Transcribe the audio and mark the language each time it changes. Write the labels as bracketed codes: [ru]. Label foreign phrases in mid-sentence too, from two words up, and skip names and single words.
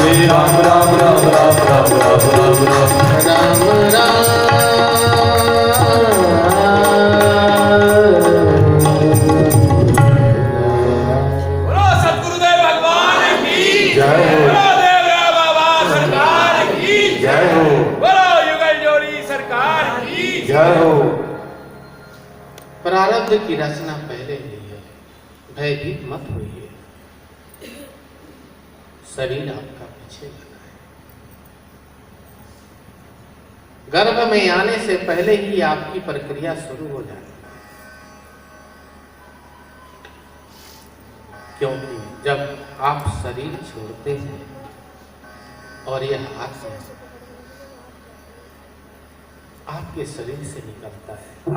[hi] राम राम राम राम राम राम राम राम राम बोलो सतगुरुदेव भगवान की जय हो। बोलो देवरा बाबा सरकार की जय हो। बोलो युगल जोड़ी सरकार की जय हो। प्रारब्ध की रचना पहले हुई है, भयभीत मत होइए। शरीर आपका पीछे लगा है। गर्भ में आने से पहले ही आपकी प्रक्रिया शुरू हो जाती है, क्योंकि जब आप शरीर छोड़ते हैं और यह आत्मा आपके शरीर से निकलता है।